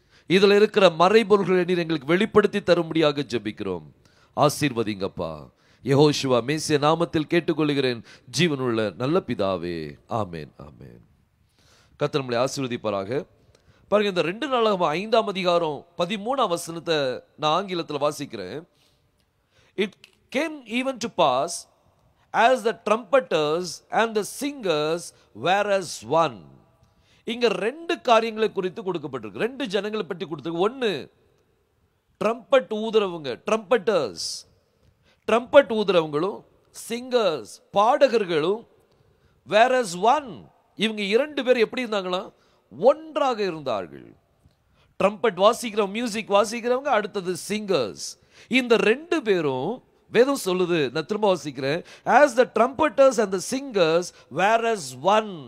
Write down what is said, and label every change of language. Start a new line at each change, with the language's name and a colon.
Tamil: இதில் இருக்கிற மறைபொருள்களை நீர் எங்களுக்கு வெளிப்படுத்தி தரும்படியாக ஜெபிக்கிறோம். ஆசீர்வதிங்கப்பா. யெகோஷுவா மேசியா நாமத்தில் கேட்டுக்கொள்கிறேன் ஜீவனுள்ள நல்ல பிதாவே, ஆமேன் ஆமேன். கர்த்தர் நம்மளை ஆசீர்வதிப்பாராக. பாருங்க, இந்த 2 நாளாகமம் 5ஆம் அதிகாரம் 13ஆம் வசனத்தை நான் ஆங்கிலத்தில் வாசிக்கிறேன்.
English: It came even to pass as the trumpeters and the singers were as one.
Tamil: இங்க 2 காரியங்களை குறித்து கொடுக்கப்பட்டிருக்கு. 2 ஜனங்களை பற்றி கொடுத்திருக்கு. ஒன்னு, trumpet ஊதுறவங்க, ட்ரம்பட்டர்ஸ், trumpet ஊதுறவங்களும் singers, பாடகர்களும்
English: were as one.
Tamil: இவங்க 2 பேர் எப்படி இருந்தாங்களா, ஒன்றாக இருந்தார்கள். ட்ரம்பட் வாசிக்கிறவங்க, மியூசிக் வாசிக்கிறவங்க, அடுத்தது சிங்கர்ஸ். இந்த 2 பேரும் வேதம் சொல்லுது, நான் திரும்ப வாசிக்கிறேன்.
English: as the trumpeters and the singers were as one.